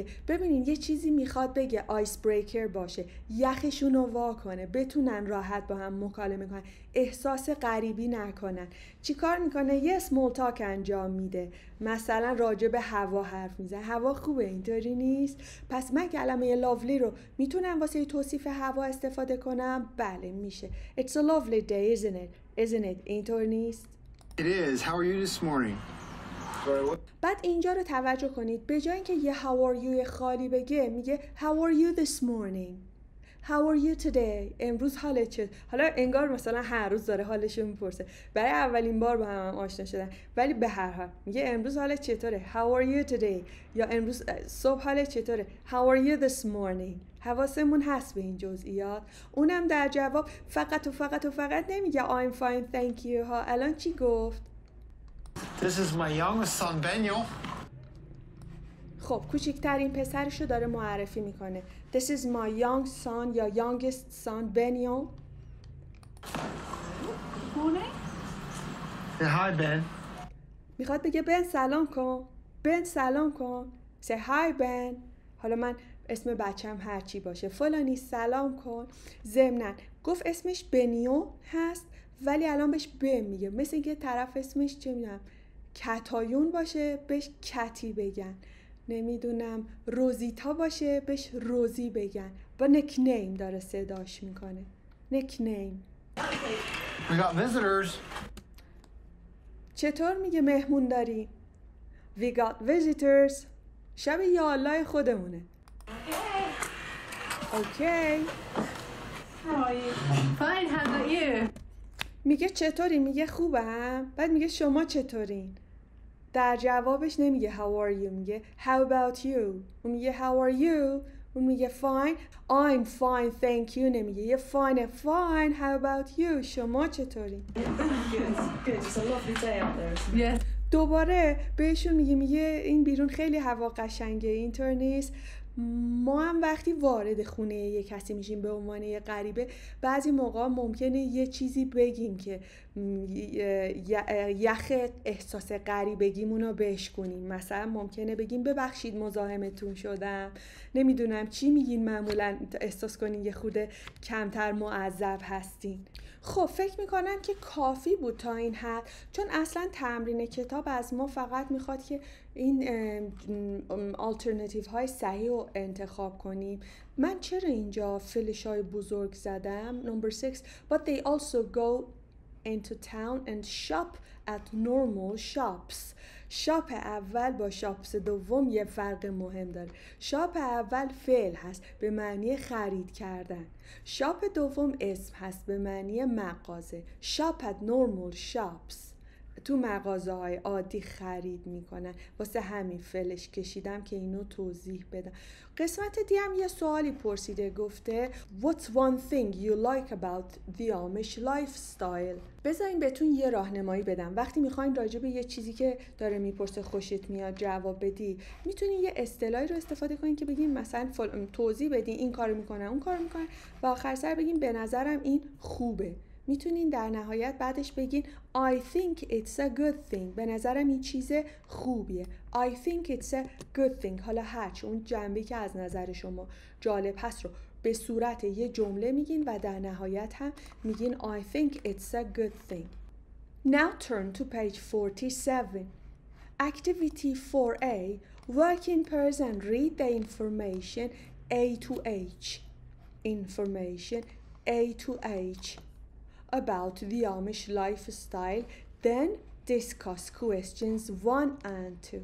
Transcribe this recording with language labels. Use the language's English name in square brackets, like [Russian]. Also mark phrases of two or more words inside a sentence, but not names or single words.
[Persian] ببینین یه چیزی میخواد بگه [English] ice breaker [Persian] باشه، یخشون رو وا کنه، بتونن راحت با هم مکالمه کنن، احساس غریبی نکنن. چی کار میکنه؟ یه [English] small talk [Persian] انجام میده، مثلا راجع به هوا حرف میزنه. هوا خوبه، اینطوری نیست؟ پس من کلمه لاولی رو میتونم واسه توصیف هوا استفاده کنم؟ بله میشه. [English] It's a lovely day isn't it? [Persian] اینطور نیست؟ [English] It is. How are you this morning? Very well. [Persian] بعد اینجا رو توجه کنید، به جای اینکه یه [English] how are you [Persian] خالی بگه میگه [English] how are you this morning. How are you today? [Persian] امروز حالت چه؟ حالا انگار مثلا هر روز داره حالش رو میپرسه. برای اولین بار با هم آشنا شدن. ولی به هر حال میگه امروز حالت چطوره؟ [English] How are you today? [Persian] یا امروز صبح حالت چطوره؟ [English] How are you this morning? [Persian] حواسمون هست به این جزئیات. اونم در جواب فقط نمیگه [English] I'm fine thank you [Persian] ها. الان چی گفت؟ [English] This is my youngest son, Benio. [Persian] خب کوچکترین پسرشو داره معرفی میکنه. [English] This is my young son یا youngest son Benio. Morning. Say hi, Ben. [Persian] میخواد بگه بن سلام کن. بن سلام کن. [English] Say hi Ben. [Persian] حالا من اسم بچم هر چی باشه فلانی سلام کن. ضمناً گفت اسمش بنیو هست ولی الان بهش بن میگه. مثل اینکه طرف اسمش چه میدونم کتایون باشه بهش کتی بگن. نمیدونم روزیتا باشه بهش روزی بگن. با نکنیم داره صداش میکنه. نکنیم. [English] We got visitors. [Persian] چطور میگه مهمون داری؟ [English] We got visitors. [Persian] شب یالله خودمونه. [English] Okay. How are you? Fine, how about you? [Persian] میگه چطوری؟ میگه خوبم. بعد میگه شما چطورین؟ در جوابش نمیگه [English] how are you، [Persian] میگه [English] how about you. [Persian] اون میگه [English] how are you. [Persian] اون میگه [English] fine. I'm fine thank you نمیگه. یه fine how about you. [Persian] شما چطورین؟ [English] Good. It's a lovely day out there, isn't it? Yes. [Persian] دوباره بهشون میگه این بیرون خیلی هوا قشنگه اینطور نیست. ما هم وقتی وارد خونه یه کسی میشیم به عنوان یه غریبه بعضی موقع ممکنه یه چیزی بگیم که یخ احساس غریبگیمون رو بشکنیم. مثلا ممکنه بگیم ببخشید مزاحمتون شدم. نمیدونم چی میگین معمولا احساس کنین یه خورده کمتر معذب هستین. خب فکر میکنم که کافی بود تا این حد، چون اصلا تمرین کتاب از ما فقط میخواد که این آلترناتیو های صحیح رو انتخاب کنیم. من چرا اینجا فلش های بزرگ زدم؟ [English] Number 6 but they also go into town and shop at normal shops. [Persian] شاپ اول با شاپس دوم یه فرق مهم داره. شاپ اول فعل هست به معنی خرید کردن. شاپ دوم اسم هست به معنی مغازه. [English] shop at normal shops. [Persian] تو مغازه های عادی خرید میکنن. واسه همین فعلش کشیدم که اینو توضیح بدم. قسمت دی هم یه سوالی پرسیده، گفته [English] What's one thing you like about the Amish lifestyle؟ [Persian] بذارین بهتون یه راهنمایی بدم. وقتی میخواین راجع به یه چیزی که داره میپرسه خوشت میاد جواب بدی، میتونین یه اصطلاحی رو استفاده کنین که بگین مثلا توضیح بدین این کارو میکنن اون کارو میکنن و آخر سر بگین به نظرم این خوبه. میتونین در نهایت بعدش بگین [English] I think it's a good thing. [Persian] به نظرم این چیز خوبیه. I think it's a good thing. حالا هرچی اون جنبه که از نظر شما جالب هست رو به صورت یه جمله میگین و در نهایت هم میگین [English] I think it's a good thing. Now turn to page 47. Activity 4A. Work in pairs and read the information A to H. Information A to H. About the Amish lifestyle, then discuss questions 1 and 2.